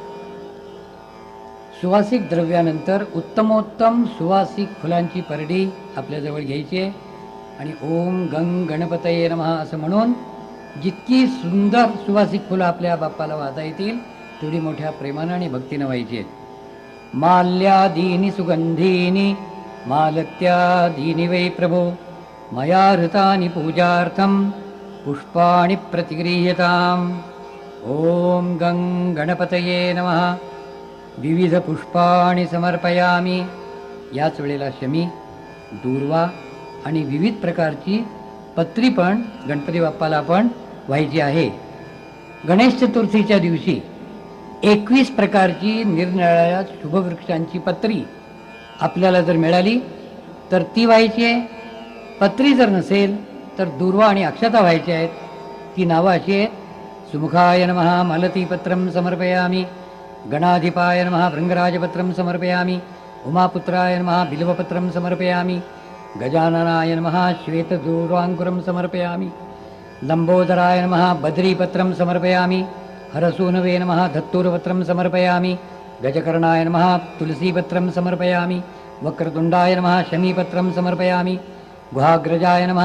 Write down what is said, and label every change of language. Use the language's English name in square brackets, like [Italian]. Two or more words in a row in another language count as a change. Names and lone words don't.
[Marathi] सुवासिक द्रव्यानंतर उत्तमोत्तम सुवासिक फुलांची परडी आपल्याजवळ घ्यायची आहे आणि [Sanskrit] ओम गं गणपतये नमः [Marathi] असं म्हणून जितकी सुंदर सुवासिक फुलं आपल्या बाप्पाला वाहता येतील तेवढी मोठ्या प्रेमानं आणि भक्तीनं व्हायची आहेत. [Sanskrit] माल्यादीनि सुगंधीनि मालत्यादीनि वै प्रभो मया हृतानि पूजार्थं पुष्पाणि प्रतिगृह्यताम्. ओम गं गणपतये नमः. विविध पुष्पाणि समर्पयामि. [Marathi] याच वेळेला शमी, दूर्वा आणि विविध प्रकारची पत्री पण गणपती बाप्पाला आपण व्हायची आहे. गणेश चतुर्थीच्या दिवशी 21 प्रकारची निरनिराळ्या शुभवृक्षांची पत्री आपल्याला जर मिळाली तर ती व्हायची आहे. पत्री जर नसेल तर दूर्वा आणि अक्षता व्हायच्या आहेत. ती नावं अशी आहेत: [Sanskrit] सुमुखाय नमः मालतीपत्रं समर्पयामि, गणाधिपाय नमः भृंगराजपत्रं समर्पयामि, उमापुत्राय नमः बिल्वपत्रं समर्पयामि, गजाननाय नमः श्वेतदूर्वाङ्कुरं समर्पयामि, लंबोदराय नमः बद्रीपत्रं समर्पयामि, हरसूनवे नमः धत्तूरपत्रं समर्पयामि, गजकर्णाय नमः तुलसीपत्रं समर्पयामि, वक्रतुण्डाय नमः शमीपत्रं समर्पयामि, गुहाग्रजाय नमः